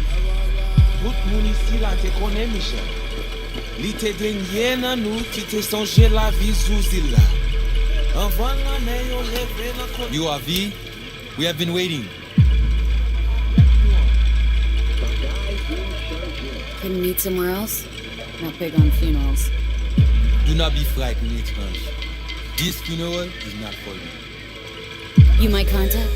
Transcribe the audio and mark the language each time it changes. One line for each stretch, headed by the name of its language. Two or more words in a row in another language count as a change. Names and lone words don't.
Haitian Creole: Tout moun ici la te connaît, Michel. Li te denye nan nou ki te sonje la vie sous île là. Avant la mer yo leve nan kote.
English: You are V? We have been waiting. Couldn't meet somewhere else? Not big on funerals. Do not be frightened, étrange. This funeral is not for you. You my contact?